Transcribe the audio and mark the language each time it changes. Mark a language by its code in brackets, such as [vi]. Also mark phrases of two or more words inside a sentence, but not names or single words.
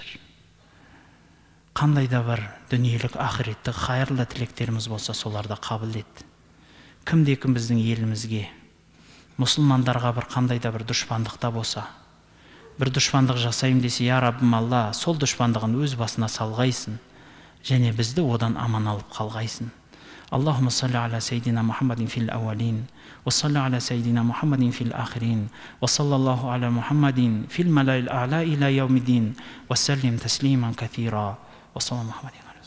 [kk] Қандай да бар дүниелік, ақыреттік, қайырлы тілектеріміз болса, соларды қабыл ет. Кімде-кім біздің елімізге, мұсылмандарға бір қандай да бір дұшпандықта болса, бір дұшпандық жасайым десе, я Раббым Алла, сол дұшпандығын өз басына салғайсың, және бізді одан аман алып қалғайсың. [ar] اللهم صل على سيدنا محمد في الأولين وصل على سيدنا محمد في الآخرين وصلى الله على محمد في الملأ الأعلى إلى يوم الدين وسلم تسليما كثيرا وصلى محمد